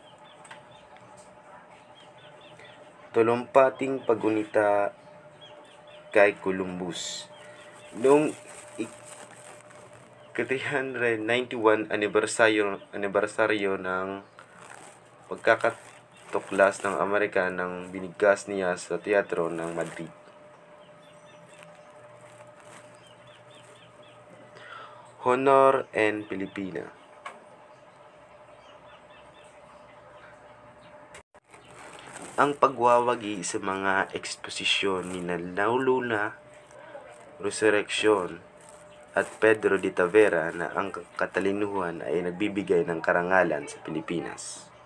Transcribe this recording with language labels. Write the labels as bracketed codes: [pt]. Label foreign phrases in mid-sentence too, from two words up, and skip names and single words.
[tl] Talumpating pagunita kay Columbus. Noong 391 anibersaryo ng pagkakatuklas ng Amerika nang binigkas niya sa teatro ng Madrid. Honor en Pilipina. Ang pagwawagi sa mga eksposisyon ni Luna Resurrection at Pedro de Tavera na ang katalinuhan ay nagbibigay ng karangalan sa Pilipinas.